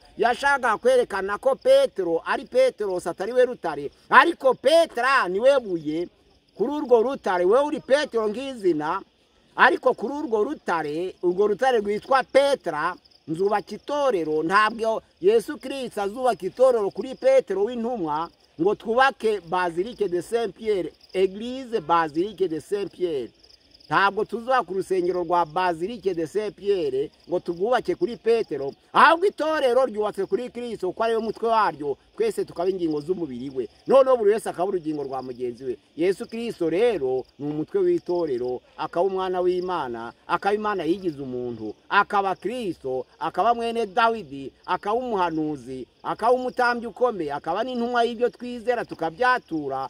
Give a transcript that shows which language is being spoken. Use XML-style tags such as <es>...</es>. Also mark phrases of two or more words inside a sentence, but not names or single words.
<rw>Yashaka kwerekana ko Petero ari Petero, atari we rutare, ariko Petra ni we buye. Kuri urwo rutare we uri Petero nk'izina, ariko kuri urwo rutare rwitwa Petra nzubaka itorero. Ntabwo Yesu Kristo azubaka itorero kuri Petero w'intumwa ngo twubake Basilique de Saint Pierre, Église Basilique de Saint Pierre. Ntabwo tuzubaka ku rusengero rwa Basilique de Saint Pierre ngo tugubake kuri Petero, ahubwo itorero ryubatse kuri Kristo ko ari we mutwe waryo, twese tukaba ingingo z'umubiri we, noneho buri wese akaba urugingo rwa mugenzi we. Yesu Kristo rero ni umutwe w'itorero, akaba umwana w'Imana, akaba Imana yigize umuntu, akaba Kristo, akaba mwene Dawidi, akaba umuhanuzi, akaba umutambyi ukomeye, akaba n'intumwa y'ibyo twizera tukabyatura.</rw>